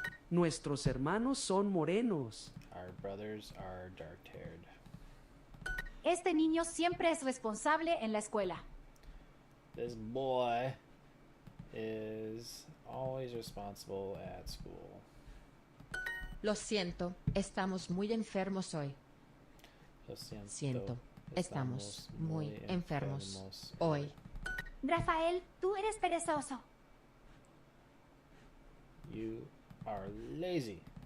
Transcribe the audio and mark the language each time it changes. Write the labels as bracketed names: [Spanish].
[Spanish] Nuestros hermanos son morenos. [English] Our brothers are dark-haired. [Spanish] Este niño siempre es responsable en la escuela. [English] This boy is always responsible at school. [Spanish] Lo siento, estamos muy enfermos hoy. Lo siento. Siento, estamos muy enfermos hoy. Rafael, tú eres perezoso. [English] You are lazy.